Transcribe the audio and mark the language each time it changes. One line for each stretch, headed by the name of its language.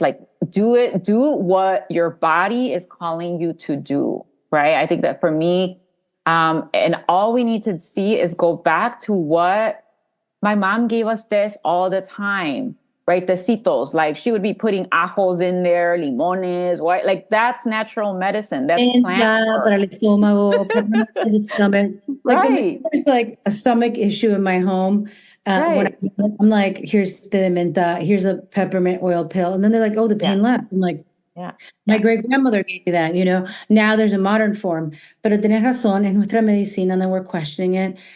English: Like, do what your body is calling you to do, right? I think that for me, and all we need to see is go back to what my mom gave us this all the time. Right, tecitos, like she would be putting ajos in there, limones, what? Like, that's natural medicine. That's plant
Spanish: para el estómago, para
English: the stomach. Like, there's like a stomach issue in my home. When I'm like, here's the menta, here's a peppermint oil pill, and then they're like, oh, the pain left. I'm like, my great grandmother gave me that. Now there's a modern form,
Spanish: pero tenés razón, es nuestra medicina,
English: and then we're questioning it.